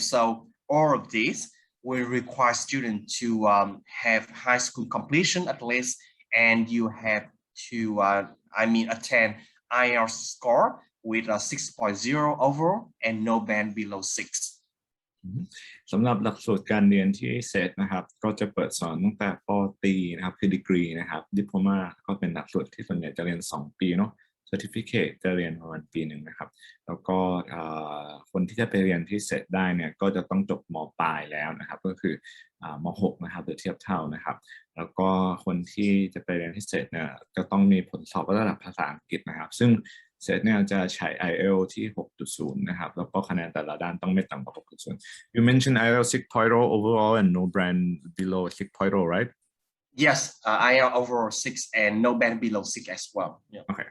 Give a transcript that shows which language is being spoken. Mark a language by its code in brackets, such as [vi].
[en] So all of this will require students to have high school completion at least, and you have to, attend IELTS score with a 6.0 overall and no band below 6. [th] สำหรับหลักสูตรการเรียนที่เซตนะครับก็จะเปิดสอนตั้งแต่ป. ตรีนะครับคือดีกรีนะครับดิโพลมาก็เป็นหลักสูตรที่ส่วนใหญ่จะเรียน2 ปีเนาะ Certificate จะเรียนประมาณปีหนึ่งนะครับแล้วก็คนที่จะไปเรียนที่เซตได้เนี่ยก็จะต้องจบม. ปลายแล้วนะครับก็คือม.6นะครับหรือเทียบเท่านะครับแล้วก็คนที่จะไปเรียนที่เซตเนี่ยจะต้องมีผลสอบระดับภาษาอังกฤษนะครับซึ่งเซตเนี่ยจะใช้ IELTS ที่ 6.0 นะครับแล้วก็คะแนนแต่ละด้านต้องไม่ต่ำกว่า 6.0 [en] You mentioned IELTS 6.0 overall and no band below 6.0 right? Yes, IELTS overall 6 and no band below 6 as well. Yeah.